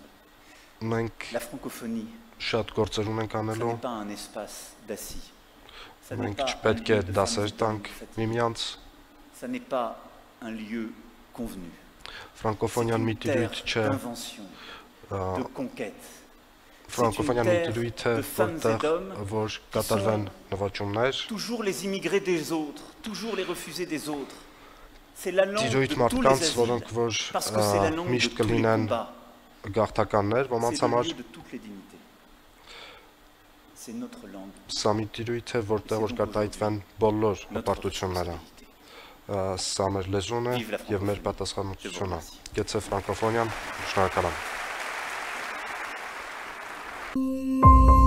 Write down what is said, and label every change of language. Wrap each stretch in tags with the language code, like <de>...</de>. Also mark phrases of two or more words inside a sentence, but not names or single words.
<hy>Մենք</hy> <fr>La francophonie,</fr> <hy>շատ գործեր ունենք</hy> <fr>ce</fr> <hy>անելու,</hy> <fr>n'est pas un espace d'assis. Ça n'est</fr> <hy>մենք</hy> <fr>pas un</fr> <hy>չպետք է</hy> <fr>lieu de</fr> <hy>դասեր</hy> <fr>famille</fr> <hy>տանք</hy> <fr>fatiguée.</fr> <hy>միմյանց։</hy> <fr>Ça n'est pas un lieu convenu.</fr> <hy>Ֆրանկոֆոնիան մի</hy> <fr>C'est une</fr> <hy>տիրույթ</hy> <fr>terre</fr> <hy>չէ,</hy> <fr>d'invention, de conquête.</fr> <hy>ֆրանկոֆոնիան մի տիրույթ է,</hy> <fr>de femmes et</fr> <hy>որտեղ</hy> <fr>d'hommes</fr> <hy>որ կատարվեն նվաճումներ,</hy> <fr>Toujours les immigrés des autres, toujours les refusés des autres. C'est la langue de</fr> <hy>տիրույթ</hy> <fr>tous les</fr> <hy>մարդկանց,</hy> <fr>asiles,</fr> <hy>որոնք որ</hy> <fr>parce que c'est la langue de</fr> <hy>միշտ</hy> <fr>tous les</fr> <hy>կլինեն</hy> <fr>combats.</fr> <hy>գաղթականներ, ոմանց</hy> <fr>C'est le</fr> <hy>համար</hy> <fr>lieu de toutes les dignités. C'est notre langue,</fr> <hy>սա մի տիրույթ է, որտեղ որ կարտահայտվեն բոլոր</hy> <fr>notre</fr> <hy>հպարտությունները։</hy> <fr>responsabilité.</fr> <hy>Սա մեր լեզուն է</hy> <fr>Vive la</fr> <hy>եւ մեր</hy> <fr>francophonie.</fr> <hy>պատասխանատվությունը։</hy> <fr>Je vous remercie.</fr> <hy>Գեցե ֆրանկոֆոնիան, շնորհակալ եմ։</hy>